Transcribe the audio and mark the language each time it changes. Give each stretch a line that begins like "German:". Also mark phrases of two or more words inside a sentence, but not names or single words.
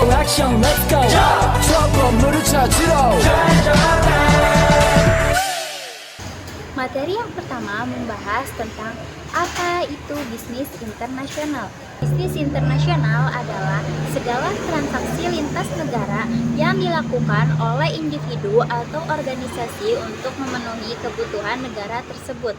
Korean: 액션
English: let's go
Korean: 저 건물을 찾으러
Indonesian: Materi yang pertama membahas tentang apa itu bisnis internasional. Bisnis internasional adalah segala transaksi lintas negara yang dilakukan oleh individu atau organisasi untuk memenuhi kebutuhan negara tersebut.